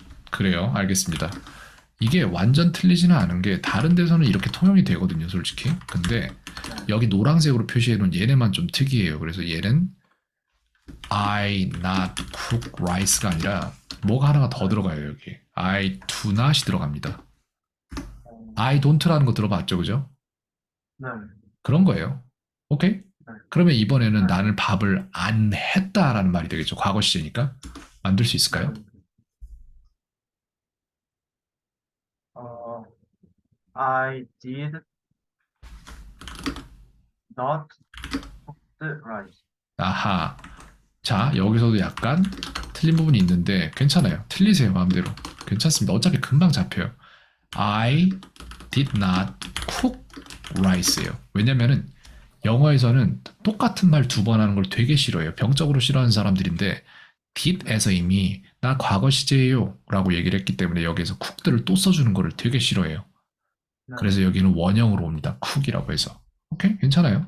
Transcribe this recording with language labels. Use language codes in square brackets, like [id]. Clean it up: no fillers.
[ko] 그래요. 알겠습니다. 이게 완전 틀리지는 않은 게 다른 데서는 이렇게 통용이 되거든요, 솔직히. 근데 여기 노란색으로 표시해 놓은 얘네만 좀 특이해요. 그래서 얘는 [en] I not cook rice [ko] 가 아니라 뭐가 하나가 더 들어가요, 여기. [en] I do not이 [ko] 들어갑니다. [en] I don't [ko] 라는 거 들어봤죠, 그죠? 네. 그런 거예요. 오케이? 그러면 이번에는 네. 나는 밥을 안 했다라는 말이 되겠죠. 과거 시제니까. 만들 수 있을까요? [en] I did not cook the rice. [ko] 아하. 자, 여기서도 약간 틀린 부분이 있는데 괜찮아요. 틀리세요, 마음대로. 괜찮습니다. 어차피 금방 잡혀요. [en] I did not cook rice예요. [ko] 왜냐면은 영어에서는 똑같은 말 두 번 하는 걸 되게 싫어해요. 병적으로 싫어하는 사람들인데 did에서 이미 나 과거 시제예요 라고 얘기를 했기 때문에 여기에서 cook들을 또 써주는 거를 되게 싫어해요. 네. 그래서 여기는 원형으로 옵니다. cook이라고 해서. 오케이? 괜찮아요.